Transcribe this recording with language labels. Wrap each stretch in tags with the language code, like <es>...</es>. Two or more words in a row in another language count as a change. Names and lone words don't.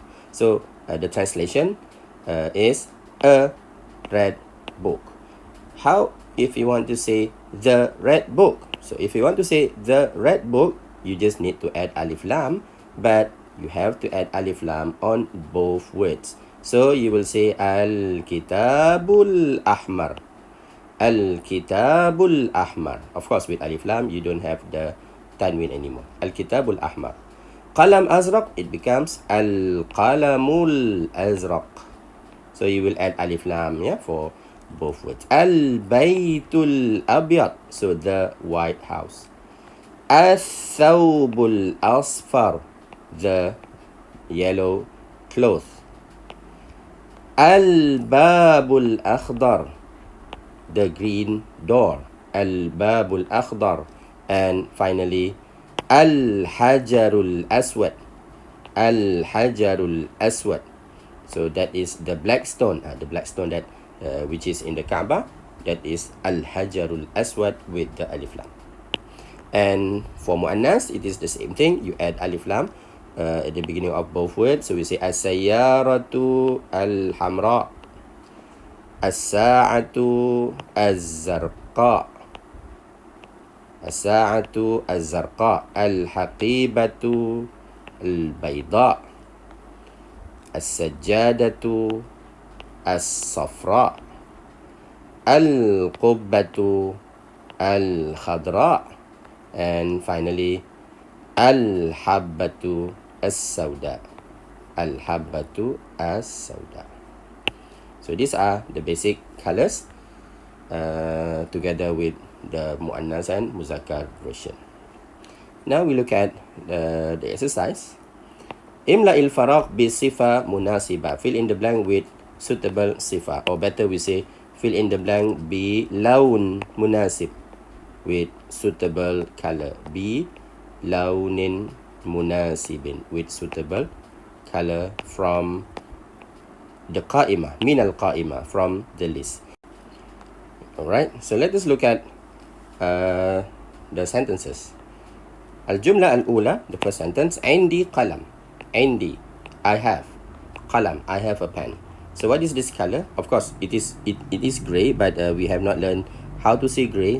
<en>So the translation is a red book. How if you want to say the red book? So if you want to say the red book, you just need to add</en> <ar>ألف لام,</ar> <en>but you have to add</en> <ar>ألف لام</ar> <en>on both words. So you will say</en> <ar>الكتاب الأحمر. الكتاب الأحمر.</ar> <en>Of course, with</en> <ar>ألف لام,</ar> <en>you don't have the tanwin anymore.</en> <ar>الكتاب الأحمر. قلم أزرق,</ar> <en>it becomes</en> <ar>القلم الأزرق.</ar> <en>So you will add</en> <ar>ألف لام,</ar> <en>for both words.</en> <ar>البيت الأبيض,</ar> <en>so the white house.</en> <ar>الثوب الأصفر,</ar> <en>the yellow cloth.</en> <ar>الباب الأخضر,</ar> <en>the green door.</en> <ar>الباب الأخضر.</ar> <en>And finally,</en> <ar>الحجر الأسود. الحجر الأسود.</ar> <en>So that is the black stone. The black stone that which is in the Kaaba. That is</en> <ar>الحجر الأسود</ar> <en>with the</en> <ar>ألف لام.</ar> <en>And for muannas, it is the same thing. You add</en> <ar>ألف لام</ar> <en>at the beginning of both words. So we say</en> <ar>السيارة الحمراء. الساعة الزرقاء. الساعة الزرقاء. الحقيبة البيضاء. السجادة الصفراء. القبة الخضراء.</ar> <en>And finally,</en> <ar>الحبة السوداء. الحبة السوداء.</ar> <en>So these are the basic colors together with the muannas and muzakkar version. Now we look at the exercise.</en> <ar>املأ الفراغ بصفة مناسبة.</ar> <en>Fill in the blank with suitable sifa, or better we say fill in the blank</en> <ar>بلون مناسب,</ar> <en>with suitable color.</en> <ar>بلونٍ مناسبٍ,</ar> <en>with suitable color from the qa'imah,</en> <ar>من القائمة,</ar> <en>from the list. Alright, so let us look at the sentences.</en> <ar>الجملة الأولى,</ar> <en>the first sentence,</en> <ar>عندي قلم.</ar> <en>Indi, I have. Qalam, I have a pen. So what is this color? Of course, it is gray, but we have not learned how to say gray.</en>